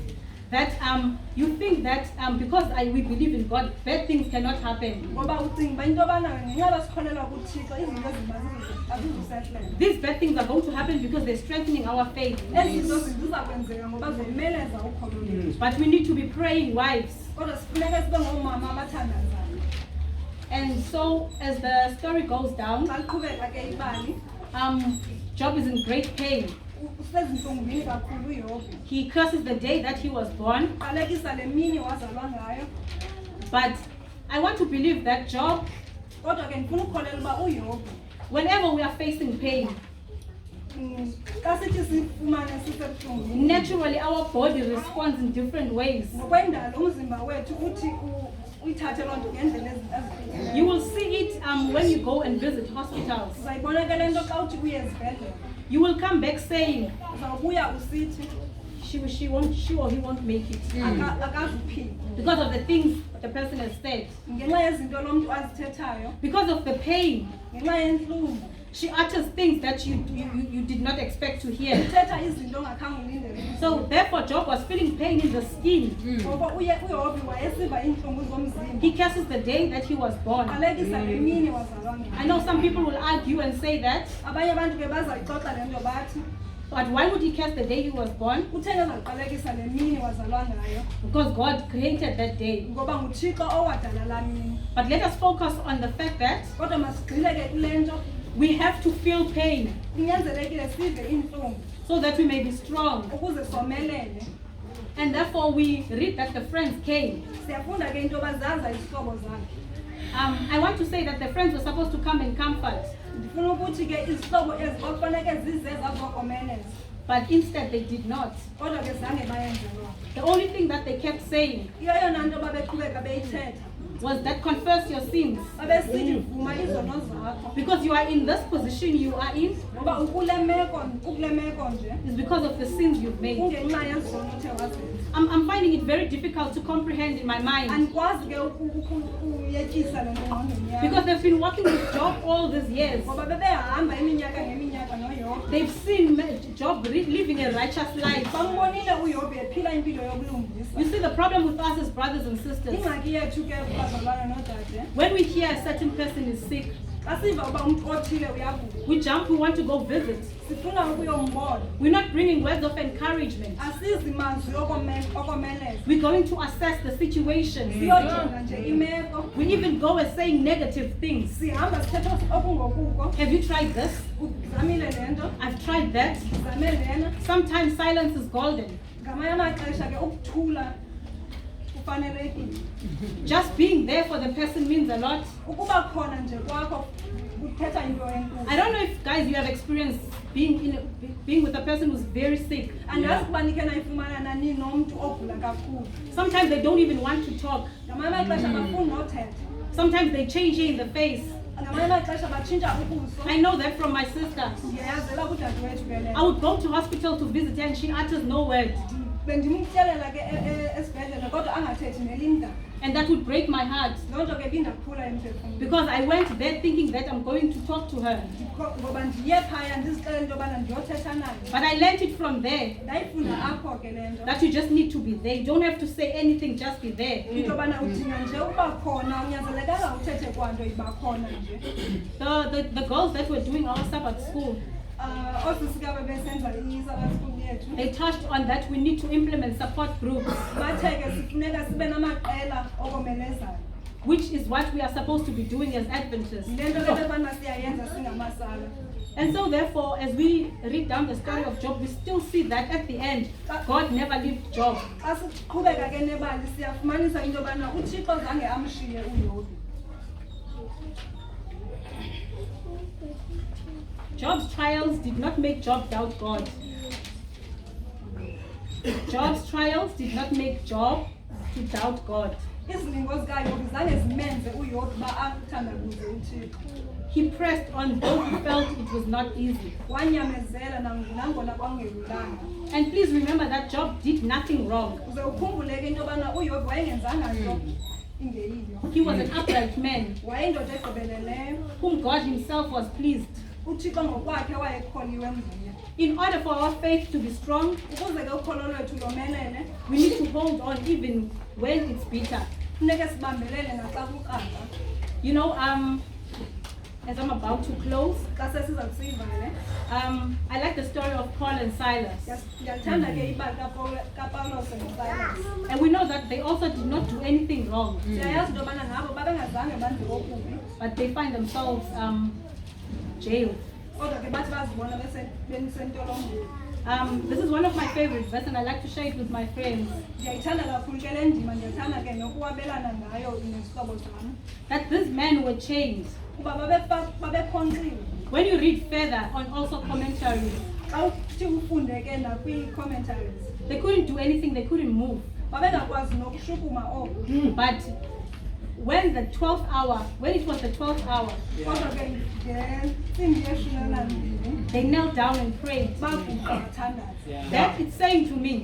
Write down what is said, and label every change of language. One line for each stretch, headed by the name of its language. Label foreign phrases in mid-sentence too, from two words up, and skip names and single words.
English: that you think that because we believe in God, bad things cannot happen.
Xhosa: Ngoba ucinga uba into yobana ngenxa yoba sikholelwa kuThixo izinto ezimbi azizusehlela.
English: These bad things are going to happen because they're strengthening our faith.
Xhosa: Ezi zinto ziza kwenzeka ngoba zomeleza ukholo lwethu.
English: But we need to be praying wives.
Xhosa: Kodwa sifuneka sibe ngoomama abathandazayo.
English: And so as the story goes down,
Xhosa: Xa liqhubeka ke ibali,
English: Job is in great pain.
Xhosa: usezintlungwini kakhulu uYobi.
English: He curses the day that he was born.
Xhosa: Qalekisa le mini wazalwa ngayo.
English: But I want to believe that Job,
Xhosa: Kodwa ke ndifuna ukukholela uba uYobi
English: whenever we are facing pain,
Xhosa: xa sithi sifumane sisebuhlungwini,
English: naturally our body responds in different ways.
Xhosa: ngokwendalo umzimba wethu uthi uyithathe loo nto ngendlela ezihlukeneyo.
English: You will see it when you go and visit hospitals.
Xhosa: Uzayibona ke le nto xa uthi uye ezibhedlele.
English: You will come back saying,
Xhosa: Uzawubuya usithi
English: she or he won't make it.
Xhosa: akazuphila.
English: Because of the things the person has said.
Xhosa: Ngenxa yezinto lo mntu azithethayo,
English: Because of the pain,
Xhosa: ngenxa yentlungu,
English: she utters things that you did not expect to hear.
Xhosa: uthetha izinto ongakhange ulindele.
English: So therefore Job was feeling pain in the skin.
Xhosa: Ngoba uYobi wayesiva iintlungu zomzimba.
English: He curses the day that he was born.
Xhosa: Qalekisa le mini wazalwa ngayo.
English: I know some people will argue and say that,
Xhosa: Abanye abantu ke bazayixoxa le nto bathi
English: but why would he curse the day he was born?
Xhosa: utheni ezakuqalekisa le mini wazalwa ngayo.
English: Because God created that day.
Xhosa: Ngoba nguThixo owadala laa mini.
English: But let us focus on the fact that
Xhosa: Kodwa masigxile ke kule nto
English: we have to feel pain
Xhosa: kunyanzelekile sive iintlungu
English: so that we may be strong.
Xhosa: ukuze somelele.
English: And therefore we read that the friends came.
Xhosa: Siyafunda ke into yoba zaza izihlobo zakhe.
English: I want to say that the friends were supposed to come and comfort.
Xhosa: Ndifuna ukuthi ke izihlobo ezi kwakufaneke zize zazokomeleza.
English: But instead they did not.
Xhosa: kodwa ke zange bayenze loo nto.
English: The only thing that they kept saying
Xhosa: Iyo yona nto babeqhubeka beyithetha
English: was that confess your sins.
Xhosa: babesithi vuma izono zakho
English: Because you are in this position you are in
Xhosa: ngoba ukule meko nje
English: is because of the sins you've made.
Xhosa: kungenxa yezono othe wazenza.
English: I'm finding it very difficult to comprehend in my mind
Xhosa: Andikwazi ke uyetyisa le nto engqondweni yam
English: because they've been working with Job all these years.
Xhosa: ngoba bebehamba iminyaka ngeminyaka noYobe.
English: They've seen Job living a righteous life.
Xhosa: Bambonile uYobe ephila impilo yobulungisa.
English: You see, the problem with us as brothers and sisters,
Xhosa: Ingxaki yethu ke bazalwana nodade
English: when we hear a certain person is sick,
Xhosa: xa siva uba umntu othile uyagula
English: we jump, we want to go visit.
Xhosa: sifuna ukuyombona.
English: We're not bringing words of encouragement.
Xhosa: Asizi mazwi okomeleza
English: We're going to assess the situation.
Xhosa: siyojonga nje imeko.
English: We even go and saying negative things.
Xhosa: Sihamba sithetha okungokuko.
English: Have you tried this?
Xhosa: Uzamile le nto,
English: I've tried that.
Xhosa: uzame lena.
English: Sometimes silence is golden.
Xhosa: Ngamanye amaxesha ke ukuthula kufanelekile.
English: Just being there for the person means a lot.
Xhosa: Ukuba khona nje kwakho kuthetha into enkulu.
English: I don't know if guys you have experienced being with a person who's very sick.
Xhosa: Andazi ukuba nikhe nayifumana nani nomntu ogula kakhulu.
English: Sometimes they don't even want to talk.
Xhosa: Ngamanye amaxesha bafuni nothetha.
English: Sometimes they change in the face.
Xhosa: Ngamanye amaxesha batshintsha ubuso.
English: I know that from my sister.
Xhosa: Ndiyazela kudadewethu ke le
English: I would go to hospital to visit her and she utters no word.
Xhosa: bendimtyelela ke esibhedlele kodwa angathethi nelinda.
English: And that would break my heart
Xhosa: Loo nto ke bindaphula emphefumlweni.
English: because I went there thinking that I'm going to talk to her.
Xhosa: Ngoba ndiye phaya ndizixelele into yobana ndiyothetha nayo.
English: But I learned it from there
Xhosa: Ndayifunda apho ke le nto.
English: that you just need to be there. You don't have to say anything, just be there.
Xhosa: Into yobana udinga nje uba khona unyanzelekanga uthethe kwanto iba khona nje.
English: The girls that were doing our stuff at school,
Xhosa: Oosisika bebesenza i-
English: Sabbath school
Xhosa: yethu.
English: they touched on that we need to implement support groups,
Xhosa: Bathe ke sifuneka sibe namaqela okomelezayo.
English: which is what we are supposed to be doing as Adventists.
Xhosa: Le nto ke bebana siyayenza singamasala.
English: And so therefore, as we read down the story of Job, we still see that at the end, God never left Job.
Xhosa: Xa siqhubeka ke nebali siyafumanisa into yobana uThixo zange amshiye uYobe.
English: Job's trials did not make Job doubt God. Job's trials did not make Job to doubt God.
Xhosa: Izilingo zikaYobe zange zimenze uYobe uba athandabuze uThixo.
English: He pressed on though he felt it was not easy.
Xhosa: Wanyamezela nangona kwangelulanga.
English: And please remember that Job did nothing wrong.
Xhosa: Uze ukhumbule ke into yobana uYobe wayengenzanga nto ingeyiyo.
English: He was an upright man
Xhosa: Wayeyindoda egqibeleleyo.
English: whom God himself was pleased.
Xhosa: uThixo ngokwakhe wayekholiwe emveni.
English: In order for our faith to be strong,
Xhosa: Ukuze ke ukholo lwethu lomelele,
English: we need to hold on even when it's bitter.
Xhosa: funeke sibambelele naxa kuqanda.
English: You know, as I'm about to close,
Xhosa: Xa sesiza kusivale,
English: I like the story of Paul and Silas.
Xhosa: ndiyathanda ke ibali kaPawulos noSilas.
English: And we know that they also did not do anything wrong,
Xhosa: Siyayazi into yobana nabo babengazange benze okubi,
English: but they find themselves jailed.
Xhosa: kodwa ke bathi bazibona besentolongweni.
English: This is one of my favorite verses and I like to share it with my friends.
Xhosa: Ndiyayithanda kakhulu ke le ndima, ndiyathanda ke nokuwabelana ngayo nezihlobo zam.
English: That these men were chained.
Xhosa: Kuba babekhonkxiwe.
English: When you read further on also commentaries,
Xhosa: Xa uthi ufunde ke nakwii-commentaries,
English: they couldn't do anything, they couldn't move.
Xhosa: babengakwazi nokushukuma oku.
English: But when it was the 12th hour,
Xhosa: Kodwa ke ngentsimbi yeshumi elinambini,
English: they knelt down and prayed.
Xhosa: baguqa bathandaza.
English: That it's saying to me,